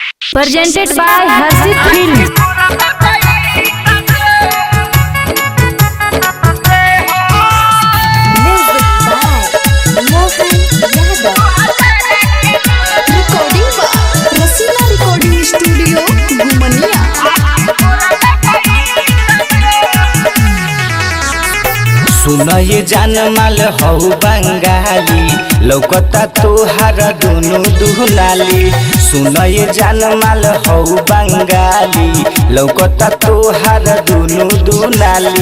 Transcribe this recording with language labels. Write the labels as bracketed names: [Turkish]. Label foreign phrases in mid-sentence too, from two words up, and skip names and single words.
[English] Presented by Harshit Film. Music by Mohan Yadav. Recording by Rasina Recording Studio, Gumania. [Bhojpuri] सुन ये जान माल हौ बंगाली लौकता तोहार दुनु दुनाली। सुन ये जान माल हौ बंगाली लौकता तोहार दुनु दुनाली।